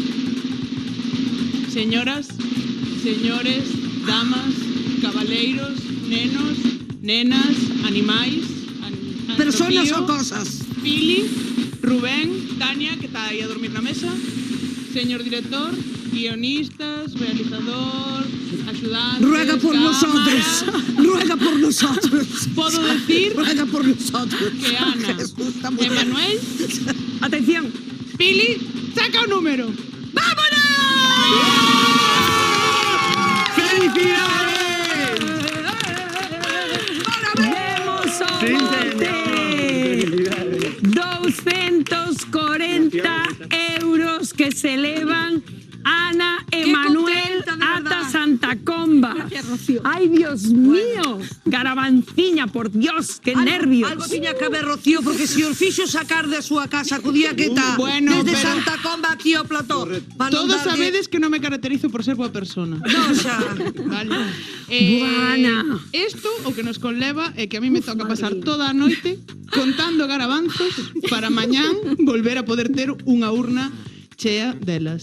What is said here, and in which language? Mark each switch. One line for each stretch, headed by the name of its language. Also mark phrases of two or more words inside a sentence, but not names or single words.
Galician: Señoras, señores, damas, cabaleiros, nenos, nenas, animais,
Spanish: Personas Rocío,
Galician: ou cosas. Pili, Rubén, Tania, que está aí a dormir na mesa, señor director,
Spanish: guionistas, realizador, ayudantes, Ruega por nosotros. Ruega por nosotros. Puedo decir Ruega por nosotros. que Ana, Emanuel, atención,
Galician: Pili, saca un número. Demos o bote. 240 euros que se elevan Ana Emanuel ata Santa Comba.
Spanish: Gracias, Rocío. Ay, Dios mío. Garbanciña, por Dios, qué nervios.
Galician: Algo tiña que haber, Rocío, porque se os fixo sacar de súa casa co día que está
Spanish: Bueno,
Galician: desde pero- Santa Comba aquí ao plató. pa non Todos darlle- sabedes que non me caracterizo por ser boa persona. No, xa. Vale. Buana. Isto o que nos conleva é que a mí me toca pasar toda a noite contando garabanzos para mañán volver a poder ter unha urna chea delas.